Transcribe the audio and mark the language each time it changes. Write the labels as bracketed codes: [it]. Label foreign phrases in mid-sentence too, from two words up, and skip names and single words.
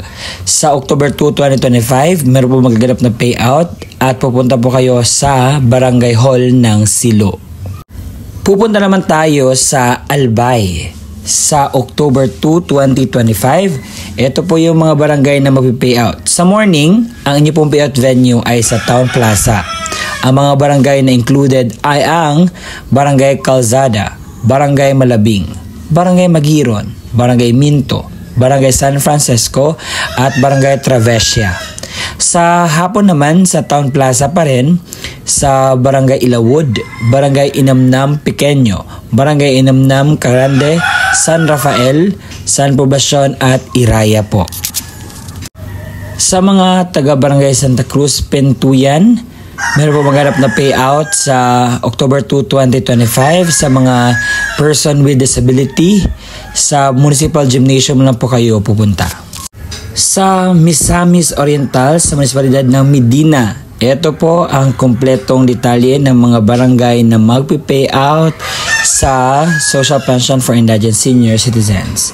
[tl] Sa October 2, 2025, meron po magaganap na payout at pupunta po kayo sa Barangay Hall ng Silo. Pupunta naman tayo sa Albay. Sa October 2, 2025, ito po yung mga barangay na mag-payout. Sa morning, ang inyo pong [en] payout venue [tl] ay sa Town Plaza. Ang mga barangay na included ay ang Barangay Calzada, Barangay Malabing, Barangay Magiron, Barangay Minto, Barangay San Francisco at Barangay Travesia. Sa hapon naman sa Town Plaza pa rin, sa Barangay Ilawod, Barangay Inamnam Pequeño, Barangay Inamnam Carande, San Rafael, San Poblacion at Iraya po. Sa mga taga-Barangay Santa Cruz, Pentuyan, meron po maghanap na payout sa October 2, 2025 sa mga [en] person with disability. [tl] Sa Municipal Gymnasium lang po kayo pupunta. Sa Misamis Oriental, sa munisipalidad ng Medina, ito po ang kumpletong detalye ng mga barangay na magpi-payout sa Social Pension for Indigent Senior Citizens.